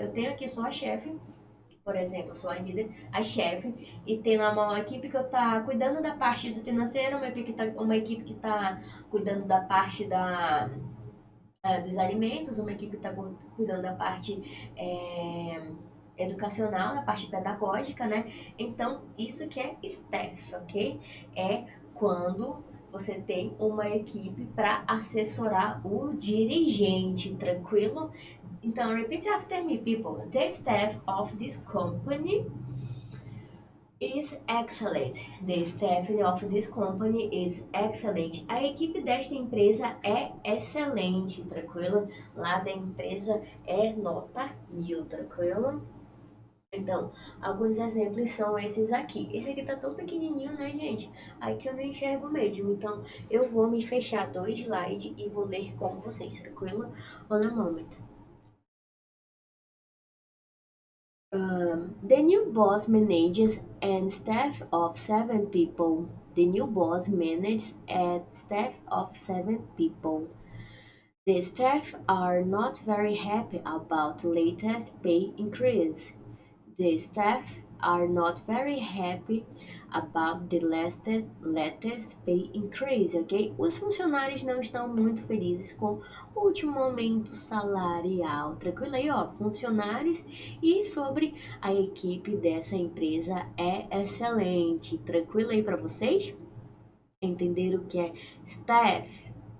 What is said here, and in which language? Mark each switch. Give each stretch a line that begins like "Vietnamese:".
Portuguese: Eu tenho aqui só a chefe, por exemplo, sou a líder, a chefe, e tem lá uma equipe que eu tá cuidando da parte do financeiro, uma equipe que tá cuidando da parte dos alimentos, uma equipe que está cuidando da parte educacional, da parte pedagógica, né? Então, isso que é staff, ok? É quando você tem uma equipe para assessorar o dirigente, tranquilo?
English: Então, repeat after me, people. The staff of this company is excellent. The staffing of this company is excellent.
Portuguese: A equipe desta empresa é excelente, tranquilo? Lá da empresa é nota 1000, tranquilo? Então, alguns exemplos são esses aqui. Esse aqui tá tão pequenininho, né, gente? Aí que eu não enxergo mesmo. Então, eu vou me fechar dois slides e vou ler com vocês, tranquilo?
English: On a moment. The new boss manages and staff of 7 people. The new boss manages and staff of 7 people. The staff are not very happy about latest pay increase. The staff are not very happy about the latest pay increase, ok?
Portuguese: Os funcionários não estão muito felizes com o último aumento salarial. Tranquilo aí, ó, funcionários. E sobre a equipe dessa empresa é excelente. Tranquilo aí para vocês? Entenderam o que é staff?